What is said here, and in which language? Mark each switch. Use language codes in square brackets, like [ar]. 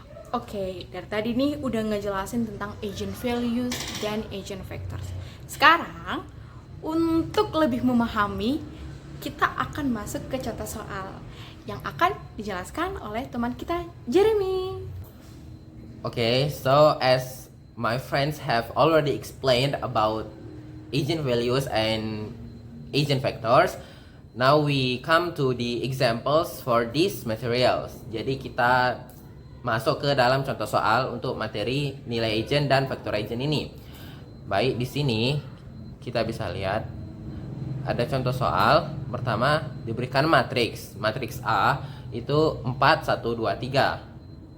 [id] Oke, dari tadi nih udah ngejelasin tentang eigenvalues dan eigenvectors. Sekarang, untuk lebih memahami, kita akan masuk ke contoh soal yang akan dijelaskan oleh teman kita, Jeremy. [en] Okay, so as my friends have already explained about eigenvalues and eigenvectors, now we come to the examples for these materials. [id] Jadi kita masuk ke dalam contoh soal untuk materi nilai eigen dan vektor eigen ini. Baik, di sini kita bisa lihat ada contoh soal. Pertama diberikan matriks. Matriks A itu 4, 1, 2, 3.